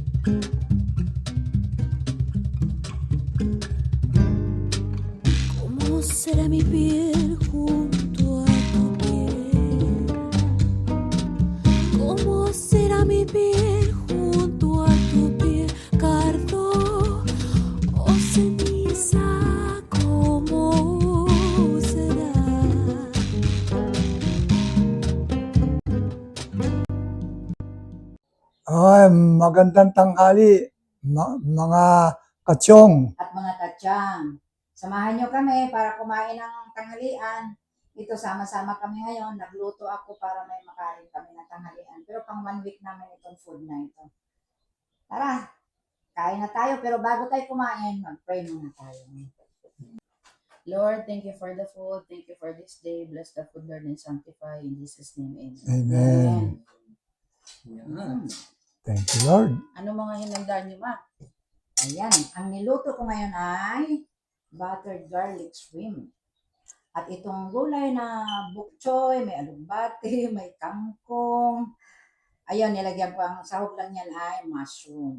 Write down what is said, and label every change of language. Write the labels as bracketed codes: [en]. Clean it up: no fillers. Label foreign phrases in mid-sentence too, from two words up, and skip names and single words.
[es] ¿Cómo será mi piel junto a tu piel? ¿Cómo será mi piel junto a tu piel? Cardo o ceniza, ¿cómo será? [tl] Ay, magandang tanghali, mga kachong. At mga tatyang. Samahan nyo kami para kumain ng tanghalian. Ito, sama-sama kami ngayon. Nagluto ako para may makain kami ng tanghalian. Pero pang 1 week namin itong food na ito. Tara, kain na tayo. Pero bago tayo kumain, mag-pray muna tayo. [en] Lord, thank you for the food. Thank you for this day. Bless the food, Lord, and sanctify. In Jesus' name, amen. Amen. Thank you, Lord. [tl] Ano mga hinanda niyo, ma? Ayan, ang niluto ko ngayon ay [en] buttered garlic shrimp. [tl] At itong gulay na bok choy, may alugbati, may kangkong. Ayun, nilagyan ko ang sahog lang yan ay mushroom.